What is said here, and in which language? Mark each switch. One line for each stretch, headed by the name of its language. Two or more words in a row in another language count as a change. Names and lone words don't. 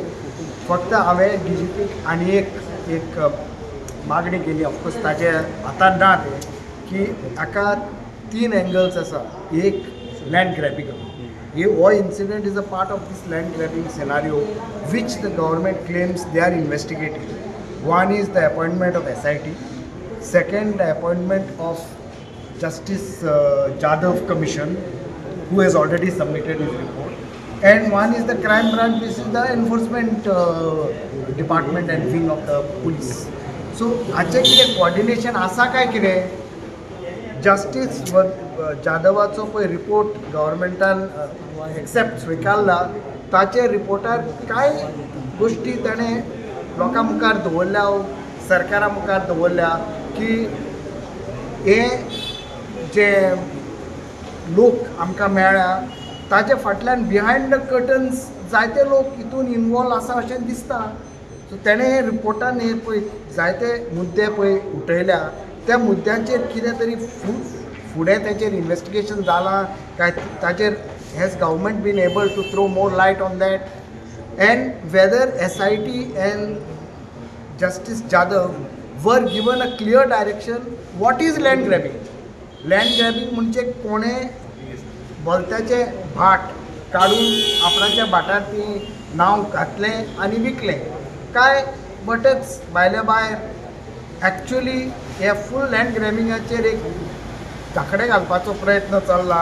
Konkani: फक्त हांवें DGP आनी एक मागणी केली, ऑफकोर्स ताचे हातान ना ते की हाका 3 एंगल्स आसा.
English: एक land grabbing, हो incident is a part of this land grabbing scenario which the government claims they are investigating. One is the appointment of SIT, second the appointment of Justice Jadhav Commission, who has already submitted his report, and one is the crime branch, which is the enforcement department and wing of the police.
Konkani: So हाचे कितें कोऑर्डिनेशन आसा काय कितें? जस्टीस जाधवाचो पळय रिपोर्ट गव्हर्मेंटान एक्सेप्ट स्विकारला, ताचे रिपोर्टार कांय गोश्टी ताणें लोकां मुखार दवरल्या, सरकारा मुखार दवरल्या की हे जे लोक आमकां मेळ्ळ्या ताचे फाटल्यान
English: behind the curtains
Konkani: जायते लोक हितून इनवॉल्व आसा अशें दिसता. सो तेणें हे रिपोर्टान हे पळय जायते मुद्दे पळय उठयल्या, त्या मुद्द्यांचेर कितें तरी फुडें तेचेर इन्वेस्टिगेशन जालां काय ताचेर
English: has government been able to throw more light on that, and whether SIT and Justice Jadhav were given a clear direction what is land grabbing. land grabbing
Konkani: म्हणजे कोणें बोलत्याचे भाट काडून आपणाच्या भाटार ती नांव घातलें आनी विकलें काय बटच भायल्या भायर एक्चुअली हे फूल लँड ग्रॅबिंगाचेर एक धाकडे घालपाचो प्रयत्न चल्ला.